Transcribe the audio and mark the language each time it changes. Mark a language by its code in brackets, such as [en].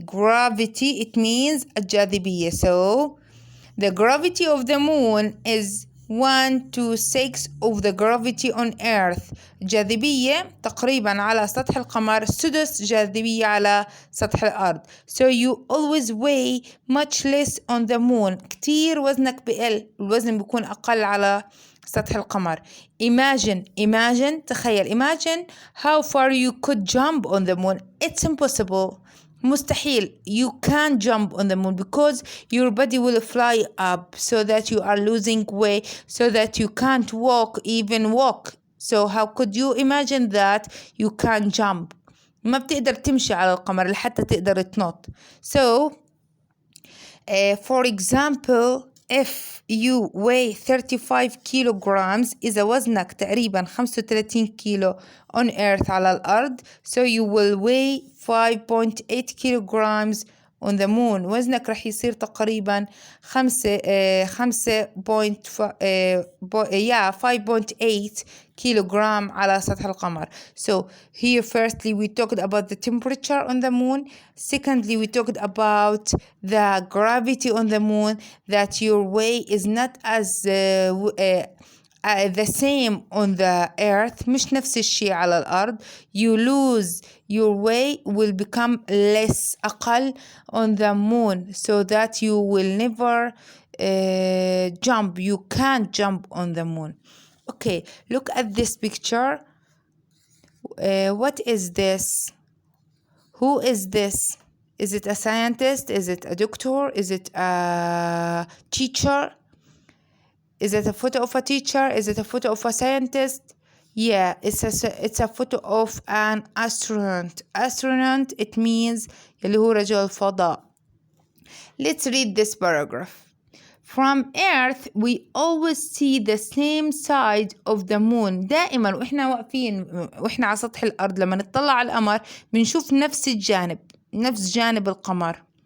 [en] Gravity, it means [ar] الجاذبية. [en] So the gravity of the moon is 1 to 6 of the gravity on Earth. [ar] جاذبية تقريبا على سطح القمر سدس جاذبية على سطح الأرض. [en] So you always weigh much less on the moon. [ar] كتير وزنك بقل، الوزن بيكون أقل على سطح القمر. [en] Imagine [ar] تخيل. [en] Imagine how far you could jump on the moon. It's impossible. [ar] مستحيل. [en] You can't jump on the moon because your body will fly up so that you are losing weight, so that you can't even walk. So how could you imagine that you can't jump? [ar] ما بتقدر تمشي على القمر لحتى تقدر تنط. [en] So for example, if you weigh 35 kilograms [ar] إذا وزنك تقريبا 35 كيلو [en] on Earth [ar] على الأرض, [en] so you will weigh 5.8 kilograms on the moon. [ar] وزنك رح يصير تقريبا 5.8 kilogram على سطح القمر. [en] So here firstly we talked about the temperature on the moon. Secondly we talked about the gravity on the moon, that your weight is not as the same on the Earth. [ar] مش نفس الشيء على الأرض. [en] You lose your weight will become less [ar] أقل [en] on the moon, so that you will never jump. You can't jump on the moon. Okay, look at this picture. What is this? Who is this? Is it a scientist? Is it a doctor? Is it a teacher? Is it a photo of a teacher? Is it a photo of a scientist? Yeah, it's a photo of an astronaut. Astronaut, it means [ar] اللي هو رجل فضاء. [en] Let's read this paragraph. From Earth, we always see the same side of the moon. [ar] دائما وإحنا واقفين وإحنا على سطح الأرض لما نطلع على القمر بنشوف نفس جانب القمر.